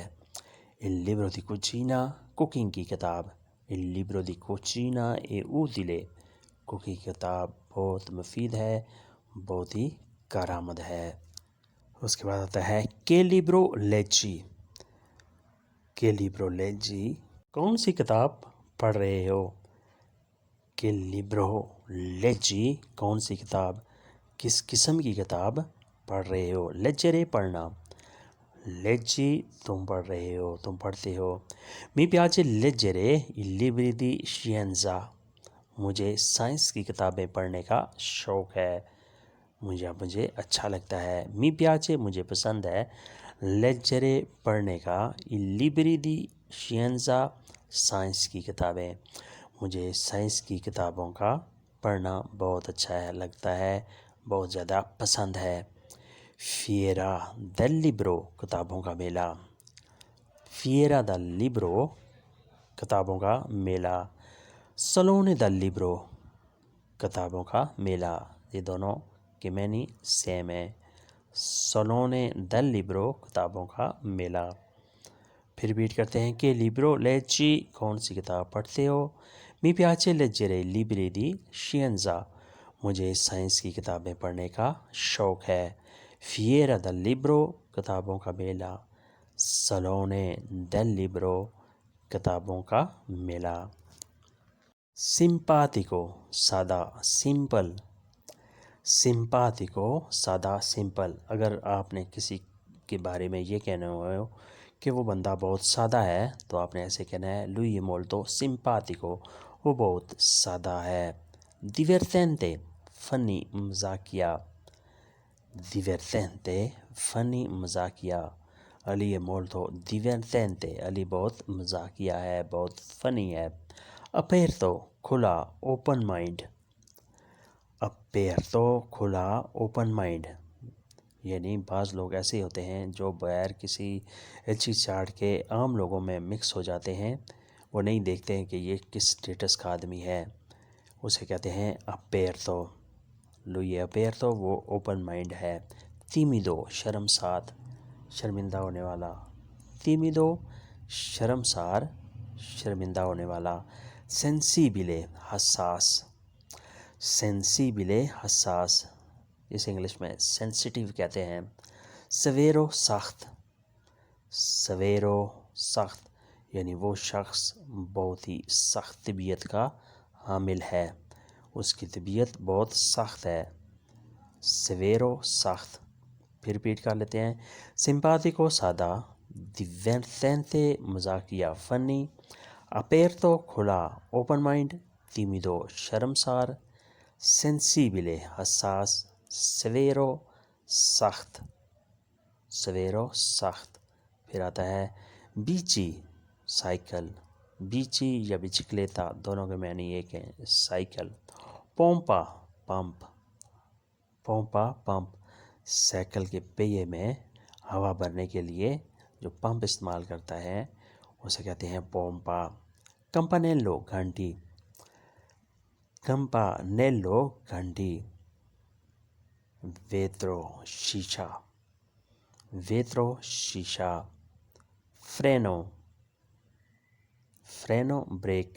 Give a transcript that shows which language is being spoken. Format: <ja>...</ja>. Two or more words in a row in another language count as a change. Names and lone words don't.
<it>il libro di cucina</it> <ur>کوکنگ کی کتاب،</ur> <it>il libro di cucina è utile</it> <ur>کوکنگ کی کتاب بہت مفید ہے، بہت ہی کارآمد ہے۔ اس کے بعد آتا ہے</ur> <it>che libro leggi، che libro leggi</it> <ur>کون سی کتاب پڑھ رہے ہو۔</ur> <it>che libro leggi</it> <ur>کون سی کتاب، کس قسم کی کتاب پڑھ رہے ہو۔ leggere پڑھنا، leggi تم پڑھ رہے ہو، تم پڑھتے ہو۔</ur> <it>mi piace leggere i libri di scienza</it> <ur>مجھے سائنس کی کتابیں پڑھنے کا شوق ہے، مجھے اچھا لگتا ہے۔</ur> <it>mi piace</it> <ur>مجھے پسند ہے، leggere پڑھنے کا،</ur> <it>i libri di scienza</it> <ur>سائنس کی کتابیں، مجھے سائنس کی کتابوں کا پڑھنا بہت اچھا ہے، لگتا ہے، بہت زیادہ پسند ہے۔ Fiera del Libro کتابوں کا میلہ. Fiera del Libro کتابوں کا میلہ. Salone del Libro کتابوں کا میلہ. یہ دونوں کے معنی سیم ہے. Salone del Libro کتابوں کا میلہ. پھر ریپیٹ کرتے ہیں کہ</ur> <it>libro leggi</it> <ur>کون سی کتاب پڑھتے ہو.</ur> <it>Mi piace leggere libri di scienza</it> <ur>مجھے سائنس کی کتابیں پڑھنے کا شوق ہے. Fiera del Libro کتابوں کا میلہ. Salone del Libro کتابوں کا میلہ. Simpatico سادہ سمپل. Simpatico سادہ سمپل. اگر آپ نے کسی کے بارے میں یہ کہنا ہو کہ وہ بندہ بہت سادہ ہے تو آپ نے ایسے کہنا ہے</ur> <it>lui è molto simpatico</it> <ur>وہ بہت سادہ ہے. Divertente فنی مزاحیہ. Divertente فنی مزاحیہ. علی ہے</ur> <it>molto divertente</it> <ur>علی بہت مزاحیہ ہے بہت فنی ہے. Aperto کھلا</ur> <en>open mind.</en> <ur>Aperto کھلا</ur> <en>open mind</en> <ur>یعنی بعض لوگ ایسے ہوتے ہیں جو بغیر کسی چیز چاٹ کے عام لوگوں میں مکس ہو جاتے ہیں. وہ نہیں دیکھتے ہیں کہ یہ کس اسٹیٹس کا آدمی ہے. اسے کہتے ہیں Aperto.</ur> <it>lui è aperto</it> <ur>وہ</ur> <en>open mind</en> <ur>ہے. Timido شرمسار شرمندہ ہونے والا. Timido شرمسار شرمندہ ہونے والا. Sensibile حساس. Sensibile حساس اسے انگلش میں سینسٹیو کہتے ہیں. Severo سخت. Severo سخت یعنی وہ شخص بہت ہی سخت طبیعت کا حامل ہے. اس کی طبیعت بہت سخت ہے. Severo سخت. پھر ریپیٹ کر لیتے ہیں. Simpatico سادہ. Divertente مزاحیہ فنی. Aperto کھلا</ur> <en>open mind.</en> <ur>Timido شرمسار. Sensibile حساس. Severo سخت. Severo سخت. پھر آتا ہے bici سائیکل. bici یا bicicletta دونوں کے معنی ایک ہیں سائیکل. Pompa پمپ. Pompa پمپ سائیکل کے پہیے میں ہوا بھرنے کے لیے جو پمپ استعمال کرتا ہے اسے کہتے ہیں pompa. Campanello گھنٹی. Campanello گھنٹی. Vetro شیشہ. Vetro شیشہ.</ur> <it>Freno freno بریک.</it>